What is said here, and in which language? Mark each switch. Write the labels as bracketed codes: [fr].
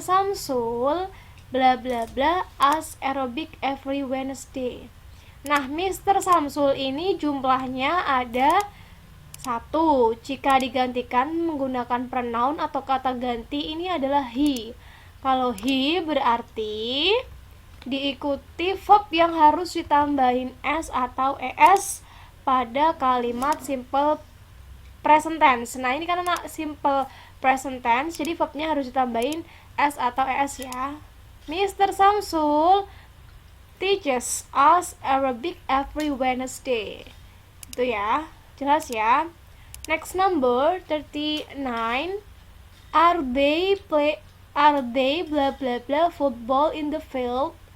[en] Samsul bla bla bla as aerobic every Wednesday. [id] Nah, Mr. Samsul ini jumlahnya ada 1. Jika digantikan menggunakan pronoun atau kata ganti ini adalah he. Kalau he berarti diikuti verb yang harus ditambahin s atau es pada kalimat simple present tense. Nah, ini karena simple present tense, jadi verbnya harus ditambahin s atau es ya. [en] Mr. Samsul teaches us Arabic every Wednesday. [id] Itu ya, jelas ya. [en] Next number 39. Are they bla bla bla football in the field?